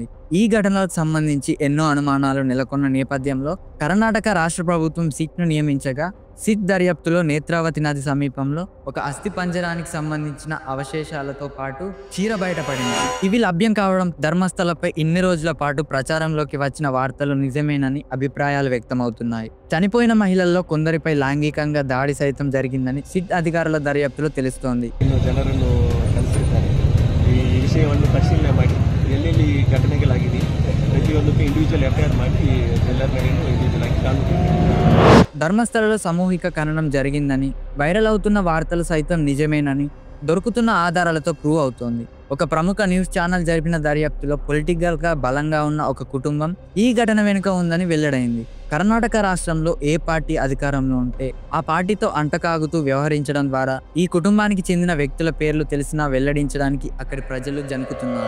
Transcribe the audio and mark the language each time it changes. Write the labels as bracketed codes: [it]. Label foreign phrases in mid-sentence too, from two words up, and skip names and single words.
[te] ఈ ఘటనలకు సంబంధించి ఎన్నో అనుమానాలు నెలకొన్న నేపథ్యంలో కర్ణాటక రాష్ట్ర ప్రభుత్వం సిట్ను నియమించగా, సిట్ దర్యాప్తులో నేత్రావతి నది సమీపంలో ఒక అస్థిపంజరానికి సంబంధించిన అవశేషాలతో పాటు చీర బయటపడింది. ఇవి లభ్యం కావడం ధర్మస్థలపై ఇన్ని రోజుల పాటు ప్రచారంలోకి వచ్చిన వార్తలు నిజమేనని అభిప్రాయాలు వ్యక్తమవుతున్నాయి. చనిపోయిన మహిళల్లో కొందరిపై లైంగికంగా దాడి సైతం జరిగిందని సిట్ అధికారుల దర్యాప్తులో తెలుస్తోంది. [kn] ಜನರನ್ನು ಕಲಿಸಿದ್ದಾರೆ. ಈ ವಿಷಯವನ್ನು ಪರಿಶೀಲನೆ ಮಾಡಿ ಎಲ್ಲೆಲ್ಲಿ ಘಟನೆಗಳಾಗಿದೆ ಪ್ರತಿಯೊಂದಕ್ಕೂ [en] individual FIR [kn] ಮಾಡಿ ಎಲ್ಲರ ಮೇಲೇನು ಇಂಡಿವಿಜುವಲ್ ಆಗಿ ಕಾನೂನು. [te] ధర్మస్థలలో సామూహిక ఖననం జరిగిందని, వైరల్ అవుతున్న వార్తలు సైతం నిజమేనని దొరుకుతున్న ఆధారాలతో ప్రూవ్ అవుతోంది. ఒక ప్రముఖ న్యూస్ ఛానల్ జరిపిన దర్యాప్తులో పొలిటికల్ గా బలంగా ఉన్న ఒక కుటుంబం ఈ ఘటన వెనుక ఉందని వెల్లడైంది. కర్ణాటక రాష్ట్రంలో ఏ పార్టీ అధికారంలో ఉంటే ఆ పార్టీతో అంటకాగుతూ వ్యవహరించడం ద్వారా ఈ కుటుంబానికి చెందిన వ్యక్తుల పేర్లు తెలిసినా వెల్లడించడానికి అక్కడి ప్రజలు జనుకుతున్నారు.